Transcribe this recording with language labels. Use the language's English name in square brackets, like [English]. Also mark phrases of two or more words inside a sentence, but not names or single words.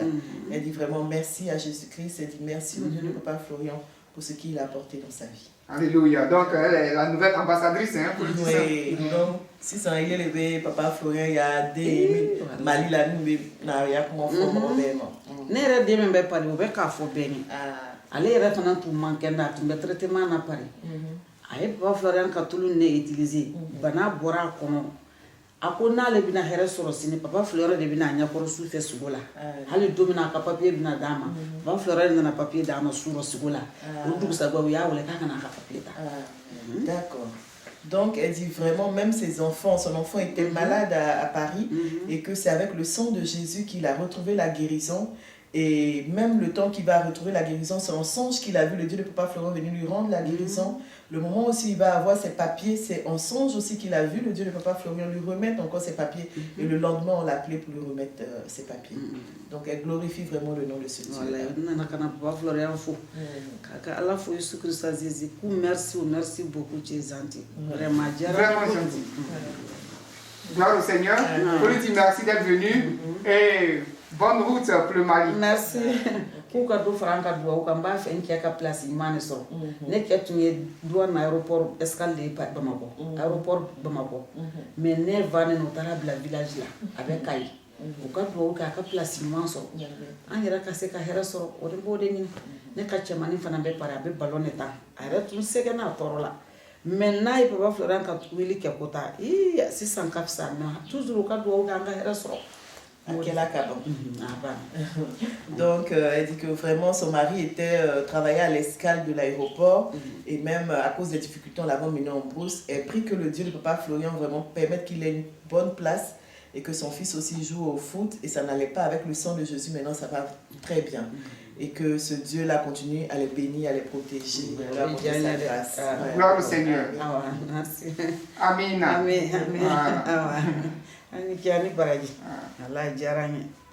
[French] Elle dit vraiment merci à Jésus-Christ. Elle dit merci au Dieu de Papa Florian pour ce qu'il a apporté dans sa vie. Alléluia. Donc, elle est la nouvelle ambassadrice pour le Christ. Oui, donc, si ça y est levé, Papa Florian, il y a des Mali là, nous, il y a comment faire [Bambara] ne yɛrɛ den min bɛ Paris o bɛ k'a fɔ bɛɛ ye ale yɛrɛ fana tun man kɛnɛ a tun bɛ traitement na Paris a ye Papa Florian ka tulu ne utiliser bana bɔra a kɔnɔ a ko n'ale bɛna hɛrɛ sɔrɔ sini Papa Florian de bɛna a ɲɛkɔrɔ su fɛ sugo la hali don min na a ka papier bɛna d'a ma Papa Florian nana papier d'a ma su rɔ sugo la o dugusajɛ u y'a wele k'a kana a ka papier ta. [French] D'accord. Donc, elle dit vraiment, même ses enfants, son enfant était malade à Paris et que c'est avec le sang de Jésus qu'il a retrouvé la guérison. Et même le temps qu'il va retrouver la guérison, c'est un songe qu'il a vu, le Dieu de Papa Florian venir lui rendre la guérison. Le moment aussi il va avoir ses papiers, c'est un songe aussi qu'il a vu, le Dieu de Papa Florian lui remettre encore ses papiers. Et le lendemain, on l'a appelé pour lui remettre ses papiers. Donc, elle glorifie vraiment le nom de ce Dieu. Voilà, Papa Florian fo. À la fois, Jésus Christ a dit, merci beaucoup, tu es gentil. Vraiment gentil. Gloire au Seigneur. Pour lui dire merci d'être venu. Et bonne route pour le Mali. Merci. [Bambara] K'u ka do fara an ka duwawu kan n b'a fɛ n cɛ ka place ɲuman de sɔrɔ ne cɛ tun ye [French] douane aéroport escale de Bamakɔ aéroport Bamakɔ [Bambara] mais ne vannen o taara bila village la a bɛ Kayi u ka duwawu kɛ a ka place ɲuman sɔrɔ an yɛrɛ ka se ka hɛrɛ sɔrɔ o de b'o de ɲini ne ka cɛmannin fana bɛ Paris a bɛ ballon de ta a yɛrɛ tun sɛgɛnna a tɔɔrɔ la mais n'a ye Papa Florian ka wili kɛ ko ta sisan ka fisa [French] mais toujours [Bambara] u ka duwawu kɛ an ka hɛrɛ sɔrɔ. [French] Donc, elle dit que vraiment son mari travaillait à l'escale de l'aéroport et même à cause des difficultés, on l'avait emmené en brousse. Elle prie que le Dieu de Papa Florian vraiment permette qu'il ait une bonne place et que son fils aussi joue au foot. Et ça n'allait pas avec le sang de Jésus, maintenant ça va très bien. Et que ce Dieu-là continue à les bénir, à les protéger, à leur apporter sa grâce. Gloire au Seigneur. Amen. [Bambara] Amen. Ani kiani baraji. Allah jaranya.